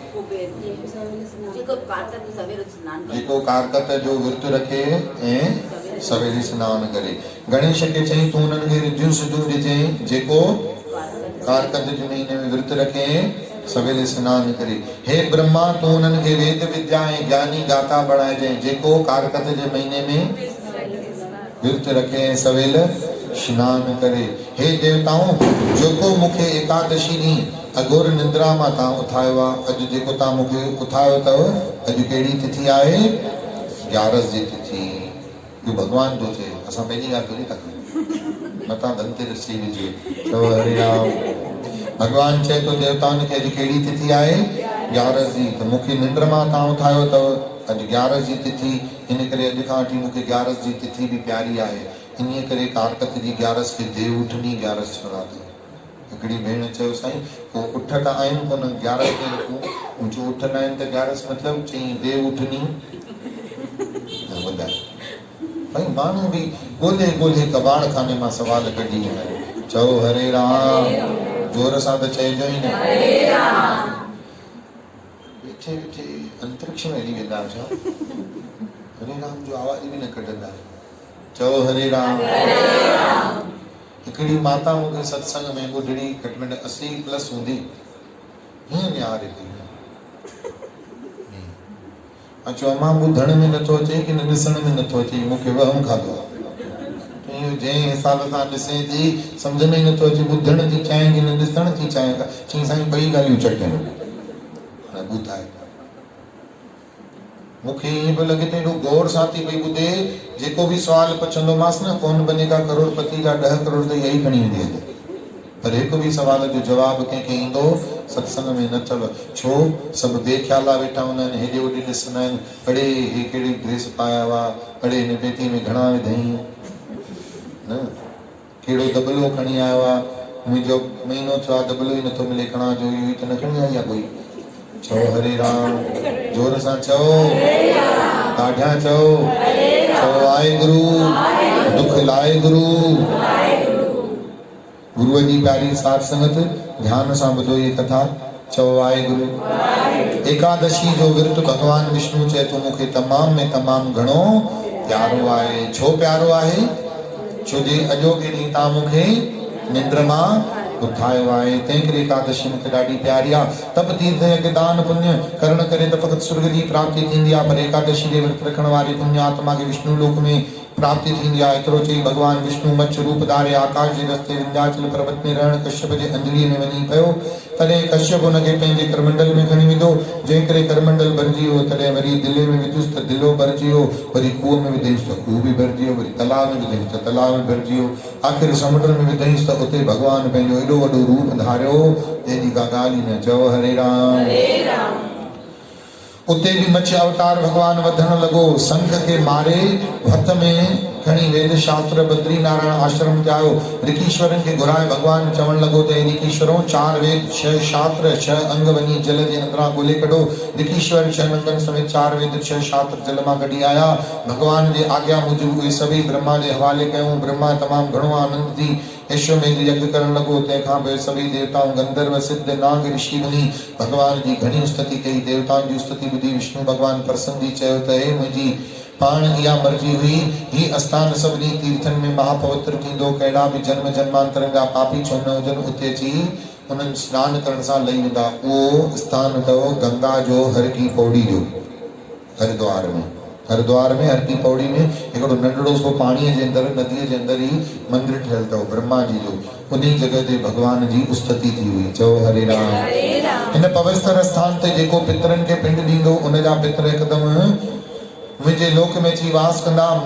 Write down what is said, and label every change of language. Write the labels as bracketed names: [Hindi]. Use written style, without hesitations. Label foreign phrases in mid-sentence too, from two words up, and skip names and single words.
[Sindhi] जेको कारकत जो विर्त रखे ऐं सवेल सनानु करे। गणेश खे चई, तूं हुननि खे रिधियूं सिधियूं ॾिजांइ, जेको कारकत जे महीने में विर्त रखे सवेल सनानु करे। हे ब्रह्मा, तूं हुननि खे वेद विद्या ऐं ज्ञानी गाथा बणाइजांइ, जेको कारकत जे महीने में विर्त रखे ऐं सवेल स्नानु करे। हे देवताऊं, जेको मूंखे एकादशी ॾींहुं अघोर निंद्रा मां तव्हां उथायो आहे, अॼु जेको तव्हां मूंखे उथायो अथव, अॼु कहिड़ी तिथि आहे? 11 जी तिथि। इहो भॻवान थो थिए, असां पंहिंजी ॻाल्हि थोरी था कयूं। मथां धनतेरस थी विझे। चओ हरे राम। भॻवान चए थो देवताउनि खे, अॼु कहिड़ी तिथि आहे? 11 जी। त मूंखे निंड मां तव्हां उथायो अथव, अॼु 11 जी तिथि। इन करे अॼु खां वठी मूंखे 11 जी तिथि बि प्यारी आहे। इन करे कारकत जी 11 खे देव उठनी 11 चवंदा अथव। हिकिड़ी भेण चयो, साईं पोइ उठ त आहिनि कोन, 11 कीअं रखूं? जो उठ न आहिनि त 11 मतिलबु? चई देव उठनी। ॿुधाए भई, माण्हू बि ॻोल्हे ॻोल्हे कबाड़ खाने मां सवाल कढी ईंदा आहिनि। चओ हरे राम। जोर सां त चइजो ई न। वेठे वेठे अंतरिक्ष में हली वेंदा छा? हरे राम जो आवाज़ बि न कढंदा। चओ हरे राम। हिकिड़ी माता मूंखे सत्संग में ॿुधड़ी, घटि में घटि 80+ हूंदी, हीअं निहारे पई। चयो, मां ॿुधण में नथो अचे कि न ॾिसण में नथो अचे, मूंखे वहम खाधो। जंहिं हिसाब सां ॾिसे थी, सम्झ में ई नथो अचे, ॿुधण थी चाहे कि न ॾिसण थी चाहे। चई, साईं ॿई ॻाल्हियूं चटनि। हाणे ॿुधाए, मूंखे ईअं पियो लॻे त एॾो गौर सां थी पई ॿुधे, जेको बि सुवाल पुछंदोमांसि न, कौन बनेगा करोड़पति जा 10 करोड़ त इहा ई खणी वेंदी आहे। पर हिकु बि सवाल जो जवाबु कंहिंखे ईंदो सत्संग में न अथव। छो? सभु बेख्याला वेठा हूंदा आहिनि, हेॾे होॾे ॾिसंदा आहिनि। अड़े हे कहिड़ी ड्रेस पाया हुआ, अड़े हिन पेती में घणा विधई, न कहिड़ो दबलो खणी आयो आहे, मुंहिंजो महीनो थियो आहे दबलो ई नथो मिले, खणा जो इहो ई त न खणी आई आहे कोई। चओ हरे राम। जोर सां चओ, ॾाढा चओ, चओ वाहेगुरु, दुख लाए गुरु। गुरुअ जी प्यारी साध संगत, ध्यान सां ॿुधो ये कथा। चओ वाहेगुरु। एकादशी जो विर्त भगवान विष्णु चए तो मूंखे तमाम में तमाम घणो प्यारो आहे। छो प्यारो आहे? छो जे अॼोके ॾींहुं तव्हां मूंखे निंद्र मां उथायो आहे, तंहिं करे एकादशी मूंखे ॾाढी प्यारी आहे। तप तीर्थ यज्ञ दान पुण्य करण करे त फ़क़ति स्वर्ग जी प्राप्ति थींदी आहे, पर एकादशी जे विर्त रखण वारी पुण्य आत्मा खे विष्णु लोक में प्राप्ति थींदी आहे। एतिरो चई भगवान विष्णु मच्छ रूप धारे आकाश जे रस्ते विंध्याचल पर्वत में रहण कश्यप जे अंजलीअ में वञी पियो। तॾहिं कश्यप हुनखे पंहिंजे करमंडल में खणी वेंदो, जंहिं करे करमंडल भरिजी वियो। तॾहिं वरी दिले में विधुसि त दिलो भरिजी वियो, वरी खूह में विधईंसि त खूह बि भरिजी वियो, वरी तलाव में विधईंसि त तलाव में भरिजी वियो। आख़िर समुंड में विधईंसि त उते भगवान पंहिंजो एॾो वॾो रूप धारियो जंहिंजी का ॻाल्हि ई न। चओ हरे राम। उते भी मत्स्य अवतार भगवान वधण लगो, संख के मारे हथ में खणी वेद शास्त्र बद्री नारायण आश्रम जायो। ऋषीश्वरन के घुराए भगवान चवण लगो ते ऋषीश्वरों 4 वेद 6 शास्त्र 6 अंग वनी जल जे अंदरा गोले कढो। ऋषीश्वर 6 अंगन समेत 4 वेद 6 शास्त्र जल मां कढी आया। भगवान जे आज्ञा मुजिब उहे सभी ब्रह्मा जे हवाले कयूं। ब्रह्मा तमाम घणो आनंद थी अश्वमेध यज्ञ करण लगो। तंहिंखां पोइ सभी देवताओं गंधर्व सिद्ध नाग ऋषि मुनि भगवान जी घणी स्तुति कई। देवताओं जी स्तुति ॿुधी विष्णु भगवान प्रसन्न थी चयो त हे मुंहिंजी पाण इहा मर्जी हुई, ही स्थान सभिनी तीर्थन में महापवित्र थींदो। कहिड़ा बि जन्म जन्मांतरनि जा पापी छो न हुजनि उते अची उन्हनि स्नान करण सां लही वेंदा। उहो स्थान अथव गंगा जो हर की पौड़ी जो, हरिद्वार में। हरिद्वार में हर की पौड़ी में हिकिड़ो नंढड़ो सो पाणीअ जे अंदरि नदीअ जे अंदरि ई मंदिर ठहियल अथव ब्रह्मा जी जो। उन जगह ते भगवान जी स्तुति थी हुई। चओ हरे राम। हिन पवित्र स्थान ते जेको पितरनि खे पिंड ॾींदो उन जा पितर हिकदमि मुझे लोक में अची वास कंदा।